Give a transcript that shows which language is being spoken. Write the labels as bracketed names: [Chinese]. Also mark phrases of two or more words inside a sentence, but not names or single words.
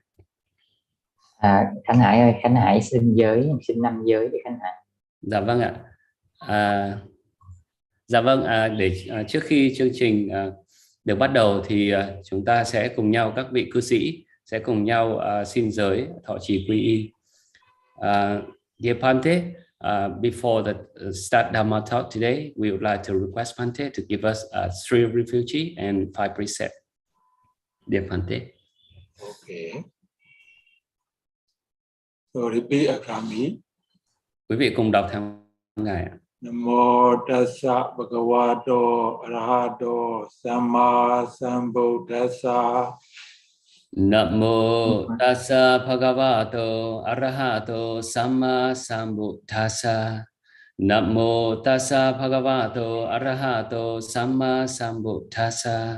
[Vietnamese] Khánh Hải ơi, Khánh Hải xin giới, xin 5 giới với Khánh Hải. Dạ vâng ạ. Dạ vâng, trước khi chương trình được bắt đầu thì chúng ta sẽ cùng nhau, các vị cư sĩ sẽ cùng nhau xin giới thọ trì quy y. [English] Dear Bhante, before the start Dhamma talk today, we would like to request Bhante to give us 3 refugee and 5 precept. Dear Bhante. Okay. So repeat after me. [Vietnamese] Quý vị cùng đọc theo ngài ạ. [Pali] Namo Tassa Bhagavato Arahato Sammāsambuddhassa. Namo Tassa Bhagavato Arahato Sammāsambuddhassa. Namo Tassa Bhagavato Arahato Sammāsambuddhassa.